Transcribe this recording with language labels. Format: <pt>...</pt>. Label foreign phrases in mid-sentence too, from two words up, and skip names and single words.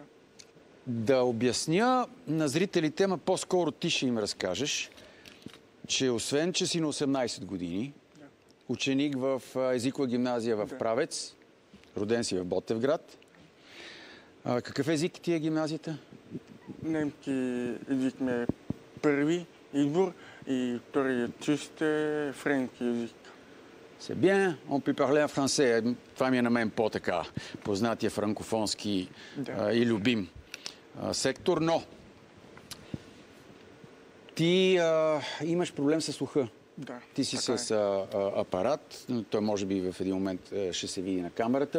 <bg>Да обясня на зрителите, ама по-скоро ти ще им разкажеш, че освен, че си на 18 години, ученик в езикова гимназия в Правец, роден си в Ботевград. Какъв език ти е гимназията? Немски език ми е първи избор и втори чист е френски език.</bg> <fr>C'est bien, on peut parler en français.</fr> <bg>Това ми е на мен по-така познатия франкофонски и любим сектор, но ти имаш проблем с слуха. Да, ти си с апарат, той може би в един момент ще се види на камерата.</bg>